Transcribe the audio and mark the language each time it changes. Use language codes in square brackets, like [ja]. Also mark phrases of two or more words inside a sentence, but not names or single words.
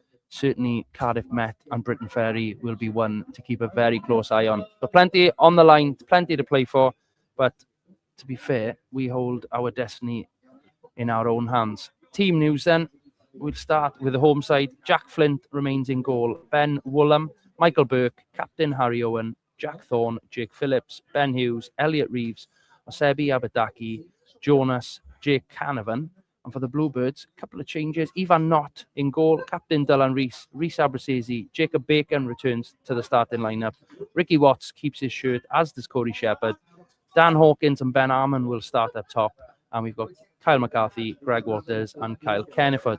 [en] certainly Cardiff Met and Britain Ferry will be one to keep a very close eye on. But plenty on the line, plenty to play for. But to be fair, we hold our destiny in our own hands. Team news then. We'll start with the home side. Jack Flint remains in goal. Ben Woolham, Michael Burke, Captain Harry Owen, Jack Thorne, Jake Phillips, Ben Hughes, Elliot Reeves, Osebi Abadaki, Jonas, Jake Canavan. And for the Bluebirds, a couple of changes. Ivan Knott in goal, Captain Dylan Rees, Rees Abrasesi, Jacob Bacon returns to the starting lineup. Ricky Watts keeps his shirt, as does Corey Shepherd. Dan Hawkins and Ben Arman will start up top. And we've got Kyle McCarthy, Greg Waters, and Kyle Kenneford.